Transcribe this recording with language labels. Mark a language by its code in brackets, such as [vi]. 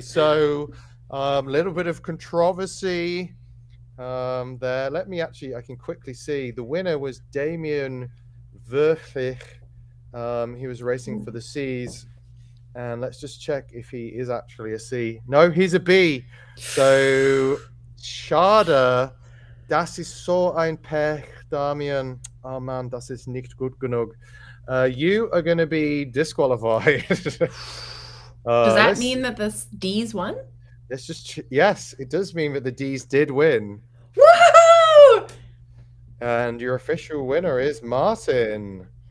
[en] So a little bit of controversy there. I can quickly see the winner was Damien Verflich. He was racing for the C's, and let's just check if he is actually a C. No, he's a B. [de] So schade, das ist so ein Pech, Damien. Oh man, das ist nicht gut genug. [en] You are going to be disqualified. does that let's mean that this D's won? yes, it does mean that the D's did win. Woohoo! And your official winner is Martin.